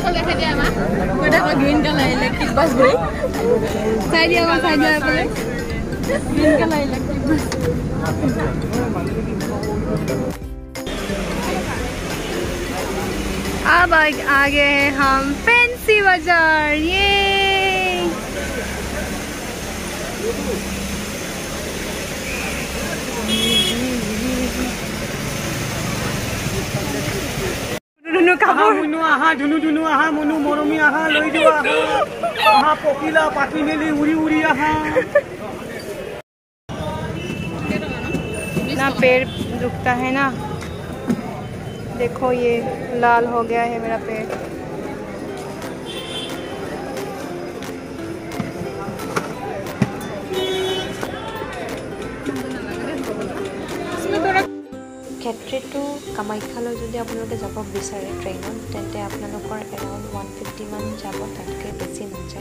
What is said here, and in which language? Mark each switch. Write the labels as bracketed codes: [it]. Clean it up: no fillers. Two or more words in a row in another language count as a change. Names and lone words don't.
[en] green colour electric bus [hi] गई साइड आपले अब आ गए हैं हम फैंसी बाजार। ये [as] আহা মুনু আহা ধুনু ধুনু আহা মুনু মৰমী আহা লৈ যোৱা আহা পকিলা পাতি মেলি উৰি উৰি আহা [hi] ना पैर दुखता है ना, देखो ये लाल हो गया है मेरा पैर। [as] ক্ষেত্ৰী টু কামাখ্যালৈ যদি আপোনালোকে যাব বিচাৰে ট্ৰেইনত তেন্তে আপোনালোকৰ এৰাউণ্ড 150 মান যাব, তাতকৈ বেছি নাযায়।